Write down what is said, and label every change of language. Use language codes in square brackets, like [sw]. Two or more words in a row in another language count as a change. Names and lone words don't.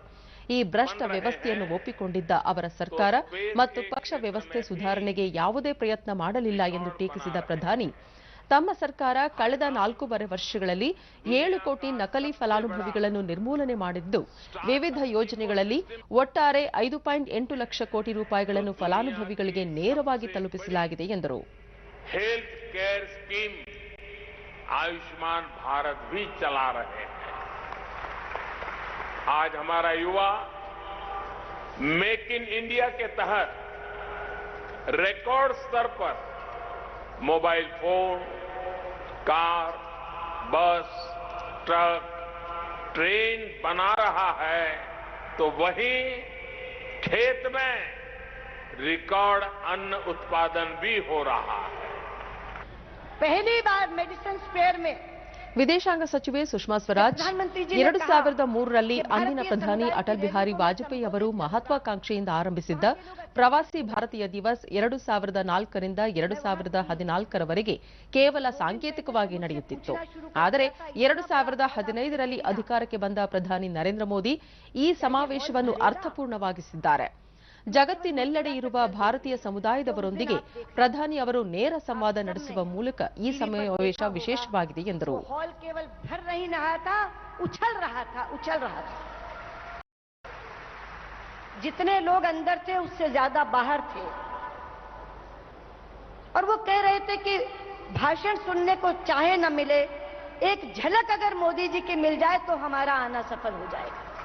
[kn] ಈ ಭ್ರಷ್ಟ ವ್ಯವಸ್ಥೆಯನ್ನು ಒಪ್ಪಿಕೊಂಡಿದ್ದ ಅವರ ಸರ್ಕಾರ ಮತ್ತು ಪಕ್ಷ ವ್ಯವಸ್ಥೆ ಸುಧಾರಣೆಗೆ ಯಾವುದೇ ಪ್ರಯತ್ನ ಮಾಡಲಿಲ್ಲ ಎಂದು ಟೀಕಿಸಿದ ಪ್ರಧಾನಿ, ತಮ್ಮ ಸರ್ಕಾರ ಕಳೆದ 4.5 ವರ್ಷಗಳಲ್ಲಿ 7 ಕೋಟಿ ನಕಲಿ ಫಲಾನುಭವಿಗಳನ್ನು ನಿರ್ಮೂಲನೆ ಮಾಡಿದ್ದು, ವಿವಿಧ ಯೋಜನೆಗಳಲ್ಲಿ ಒಟ್ಟಾರೆ 5.8 ಲಕ್ಷ ಕೋಟಿ ರೂಪಾಯಿಗಳನ್ನು ಫಲಾನುಭವಿಗಳಿಗೆ ನೇರವಾಗಿ ತಲುಪಿಸಲಾಗಿದೆ ಎಂದರು. [en] health care scheme [hi] आयुष्मान भारत भी चला रहे हैं. आज हमारा युवा मेक इन इंडिया के तहत रिकॉर्ड स्तर पर मोबाइल फोन, कार, बस, ट्रक, ट्रेन बना रहा है, तो वहीं खेत में रिकॉर्ड अन्न उत्पादन भी हो रहा है. पहली बार मेडिसिन स्पेयर में [kn] ವಿದೇಶಾಂಗ ಸಚಿವೆ ಸುಷ್ಮಾ ಸ್ವರಾಜ್ 2003ರಲ್ಲಿ ಅಂದಿನ ಪ್ರಧಾನಿ ಅಟಲ್ ಬಿಹಾರಿ ವಾಜಪೇಯಿ ಅವರು ಮಹತ್ವಾಕಾಂಕ್ಷೆಯಿಂದ ಆರಂಭಿಸಿದ್ದ ಪ್ರವಾಸಿ ಭಾರತೀಯ ದಿವಸ್ 2004ರಿಂದ 2014ರವರೆಗೆ ಕೇವಲ ಸಾಂಕೇತಿಕವಾಗಿ ನಡೆಯುತ್ತಿತ್ತು. ಆದರೆ 2015ರಲ್ಲಿ ಅಧಿಕಾರಕ್ಕೆ ಬಂದ ಪ್ರಧಾನಿ ನರೇಂದ್ರ ಮೋದಿ ಈ ಸಮಾವೇಶವನ್ನು ಅರ್ಥಪೂರ್ಣವಾಗಿಸಿದ್ದಾರೆ. ಜಗತ್ತಿನೆಲ್ಲೆಡೆ ಇರುವ ಭಾರತೀಯ ಸಮುದಾಯದವರೊಂದಿಗೆ ಪ್ರಧಾನಿ ಅವರು ನೇರ ಸಂವಾದ ನಡೆಸುವ ಮೂಲಕ ಈ ಸಮಾವೇಶ ವಿಶೇಷವಾಗಿದೆ ಎಂದರು. [hi] जितने लोग अंदर थे उससे ज्यादा बाहर थे. और वो कह रहे थे कि भाषण सुनने को चाहे न मिले, एक झलक अगर मोदी जी की मिल जाए तो हमारा आना सफल हो जाएगा।